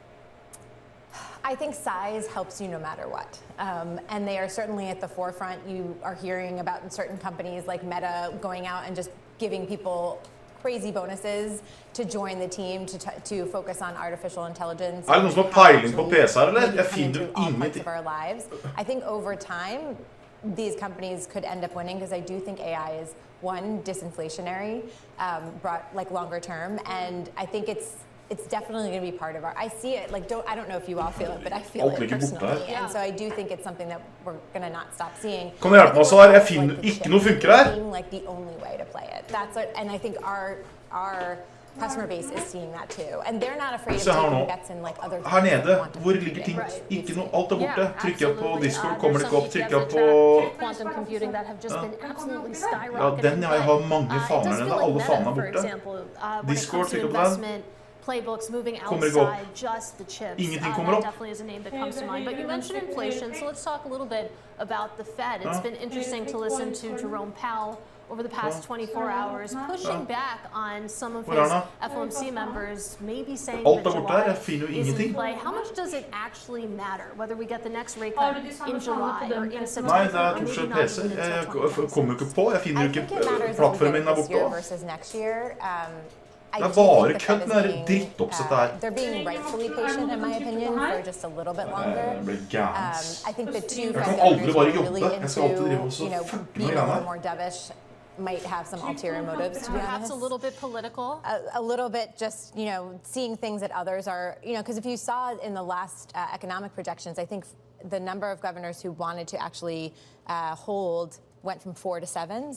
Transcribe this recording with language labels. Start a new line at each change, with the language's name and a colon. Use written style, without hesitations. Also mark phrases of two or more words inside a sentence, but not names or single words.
English: I think size helps you no matter what. And they are certainly at the forefront. You are hearing about certain companies like Meta going out and just giving people crazy bonuses to join the team to focus on artificial intelligence.
Norwegian: Det noen som har peiling på PC-er, eller? Jeg finner ingenting.
English: I think over time, these companies could end up winning because I do think AI is, one, disinflationary, brought like longer term, and I think it's definitely going to be part of I see it, like I don't know if you all feel it, but I feel it personally, and so I do think it's something that we're going to not stop seeing.
Norwegian: Kan du hjelpe meg så her? Jeg finner ikke noe funker her.
English: Like the only way to play it. And I think our customer base is seeing that too, and they're not afraid of taking bets in like other.
Norwegian: Her nede, hvor ligger ting? Ikke noe, alt borte. Trykker jeg på Discord, kommer det ikke opp. Trykker jeg på
English: quantum computing that have just been absolutely skyrocketing.
Norwegian: Ja, den jeg har mange faner nede. Alle faner borte. Discord, trykker på den.
English: Playbooks moving outside just the chips. That definitely is a name that comes to mind. But you mentioned inflation, so let's talk a little bit about the Fed. It's been interesting to listen to Jerome Powell over the past 24 hours, pushing back on some of his FOMC members, maybe saying that July is in play. How much does it actually matter whether we get the next rate cut in July or in September?
Norwegian: Nei, det stort PC. Jeg kommer jo ikke på. Jeg finner jo ikke plattformen min der borte.
English: Versus next year. I
Norwegian: Det er
English: do
Norwegian: bare
English: think the Fed
Norwegian: kødd
English: is
Norwegian: med det
English: being,
Norwegian: drittoppsettet her.
English: They're being rightfully patient, in my opinion, for just a little bit longer.
Norwegian: Det blir gærent.
English: I think the two
Norwegian: Jeg
English: Fed
Norwegian: kan aldri
English: governors
Norwegian: bare
English: who are
Norwegian: jobbe.
English: really
Norwegian: Jeg skal alltid drive og
English: into,
Norwegian: så
English: you know,
Norwegian: fucke med
English: being a
Norwegian: greiene
English: little
Norwegian: her.
English: more dovish might have some ulterior motives, to be Perhaps honest. a little bit political. A little bit just, you know, seeing things that others are, you know, because if you saw in the last economic projections, I think the number of governors who wanted to actually hold went from 4 to 7.